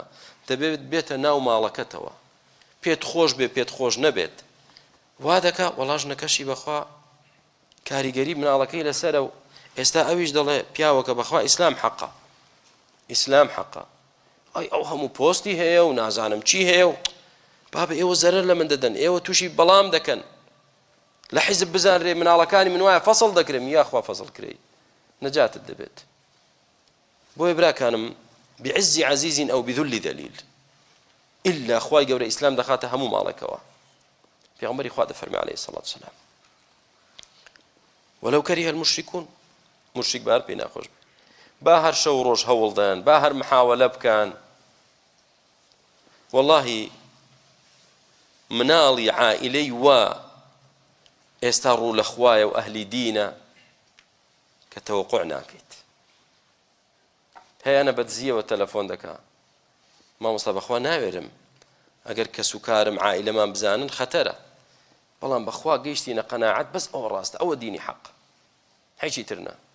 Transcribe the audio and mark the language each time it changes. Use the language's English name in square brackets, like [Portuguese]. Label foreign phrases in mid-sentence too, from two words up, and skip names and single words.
[Central Kurdish] دەبێت بێتە ناو ماڵەکەتەوە پێت خۆش بێ پێت خۆش نەبێت وا دەکا وەڵاش نەکەشی بەخوا کاریگەری مناڵەکەی لەسەرە و ئێستا ئەویش دەڵێ پیاوەکە بەخوا ئیسلام حەقە ئیسلام حەقە ئەی ئەو هەموو پۆستی هەیە و نازانم چی هەیە و بابە ئێوە زەرەر لە من دەدەن ئێوە تووشی بەڵام دەکەن لە حیزب بزانرێ مناڵەکانی من وایە فەسڵ دەکرێم یاخوا فەسڵ کرێ نەجاتت دەبێت. بۆیە براکانم [Arabic] بعز عزيز أو بذل ذليل إلا [Central Kurdish] خوای گەورە ئیسلام دەخاتە هەموو ماڵێکەوە. پێغەمبەری خوا دەفەرمێ [Arabic] عەلەیهی سەڵات وسەلام ولو كره المشركون [Central Kurdish] مشرك بار پێی ناخۆش با هەر شەو ڕۆژ هەوڵدەن با هەر محاولە بکەن واللهی مناڵی عائلەی وا ئێستا ڕوو لە خوایە و ئەهلی دینە کە تەوەقوع ناکەیت هەیەنە بەدزیەوە تەلەفۆن دەکا مامۆستا بەخوا ناوێرم ئەگەر کەس و کارم عائلەمان بزانن خەتەرە بەڵام بەخوا گەیشتینە قەناعەت بەس ئەوە ڕاستە ئەوە دینی حەق هیچی ترنا